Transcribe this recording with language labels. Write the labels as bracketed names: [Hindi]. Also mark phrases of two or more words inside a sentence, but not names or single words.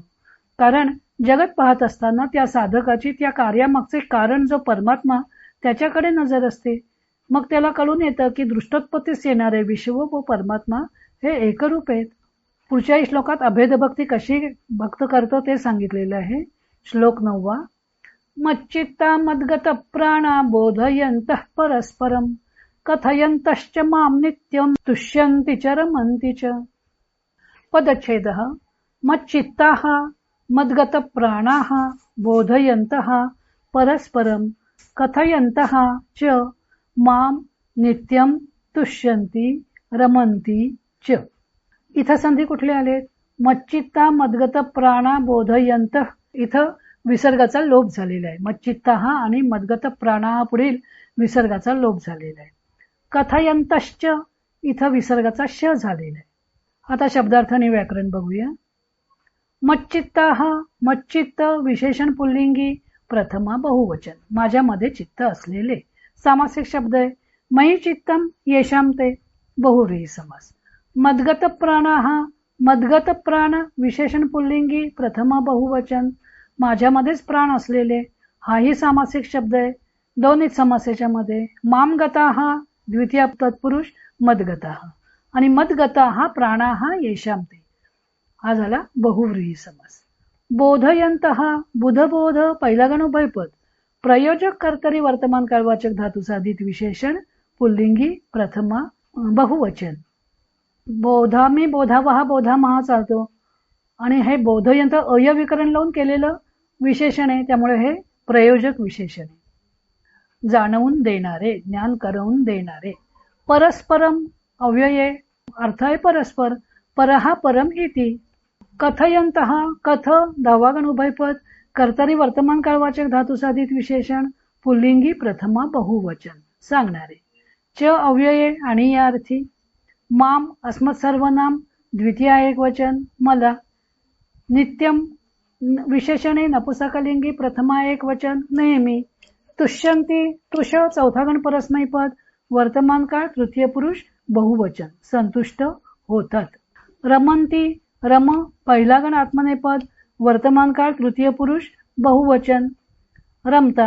[Marathi] कारण जगत पाहत असताना त्या साधकाची त्या कार्यामागचे कारण जो परमात्मा त्याच्याकडे नजर असते. मग त्याला कळून येतं की दृष्टोत्पत्तीस येणारे विश्व व परमात्मा हे एकरूप आहेत. पुढच्याही श्लोकात अभेदभक्ती कशी भक्त करतो ते सांगितलेलं आहे. श्लोक 9. [Sanskrit] मच्चित्ता मद्गत प्राणा बोधयन्तः परस्परम कथयन्तश्च माम नित्यं तुष्यन्ति च रमन्ति च. पदच्छेदः मच्चित्ताः मद्गत प्राणाः बोधयन्तः परस्परम कथयन्तः च माम नित्यं तुष्यन्ति रमन्ति च. [Marathi] इथं संधी कुठले आलेत? [Sanskrit] मच्चित्ता मद्गत प्राणा बोधयन्तः [Marathi] इथं विसर्गाचा लोप झालेला आहे. मच्चित्ता हा आणि [Sanskrit] मद्गत प्राणा [Marathi] हा पुढील विसर्गाचा लोप झालेला आहे. कथयन्तश्च इथं विसर्गाचा श झालेला आहे. आता शब्दार्थ आणि व्याकरण बघूया. मच्चित्ता हा मच्चित्त विशेषण पुल्लिंगी प्रथमा बहुवचन माझ्यामध्ये चित्त असलेले. सामासिक शब्द आहे. [Sanskrit] मयि चित्तम येषाम ते बहुव्रीही समास. मद्गत प्राणा [Marathi] हा मद्गत प्राण विशेषण पुल्लिंगी प्रथमा बहुवचन माझ्यामध्येच प्राण असलेले हाही सामासिक शब्द आहे. दोन्ही समासाच्या मध्ये मामगताः द्वितीय तत्पुरुष मद्गताः आणि [Sanskrit] मद्गताः प्राणाः येषां ते, [Marathi] हा झाला बहुव्रीही समास. बोधयंतः बुधबोध पहिला गण उभयपद, प्रयोजक कर्तरी वर्तमान काळवाचक धातू साधित विशेषण पुल्लिंगी प्रथमा बहुवचन. [Sanskrit] बोधामी बोधावहा बोधामहा [Marathi] चालतो आणि हे बोधयंत अयविकरण लावून केलेलं विशेषण आहे, त्यामुळे हे प्रयोजक विशेषण आहे. जाणवून देणारे, ज्ञान करवून देणारे. परस्परम अव्यये, अर्थ आहे परस्पर. [Sanskrit] परहा परम इति. [Marathi] कथयंतः कथ दहावा गण उभयपद, कर्तरी वर्तमान काळवाचक धातू साधित विशेषण पुल्लिंगी प्रथमा बहुवचन सांगणारे. च अव्यये आणि या अर्थी. माम अस्मत् सर्वनाम द्वितीय एकवचन मला. नित्यम विशेषणे नपुसकलिंगी प्रथमा एकवचन नेहमी. तुष्यंती तुष चौथा गण परस्मैपद, वर्तमान काळ तृतीय पुरुष बहुवचन संतुष्ट होतात. रमंती रम पहिला गण आत्मनेपद, वर्तमान काळ तृतीय पुरुष बहुवचन रमतात.